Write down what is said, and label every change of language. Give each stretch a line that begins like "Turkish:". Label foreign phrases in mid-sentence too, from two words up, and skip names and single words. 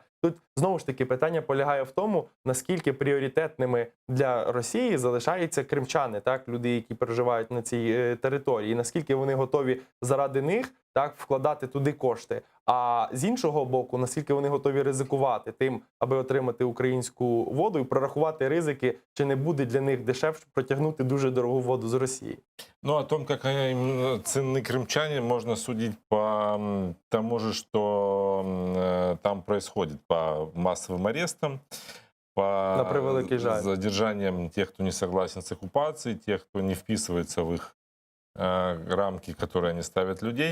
Ukrainian: Тут, знову ж таки, питання полягає в тому, наскільки пріоритетними для Росії залишаються кримчани, так, люди, які проживають на цій території, і наскільки вони готові заради них, так, вкладати туди кошти. А з іншого боку, наскільки вони готові ризикувати тим, аби отримати українську воду і прорахувати ризики, чи не буде для них дешевше протягнути дуже дорогу воду з Росії.
Russian: Ну, о том, как ценны крымчане, можно судить по тому же, что там происходит, по массовым арестам,
Ukrainian: На
Russian: по
Ukrainian: превеликий жаль.
Russian: задержаниям тех, кто не согласен с оккупацией, тех, кто не вписывается в их рамки, которые они ставят людей.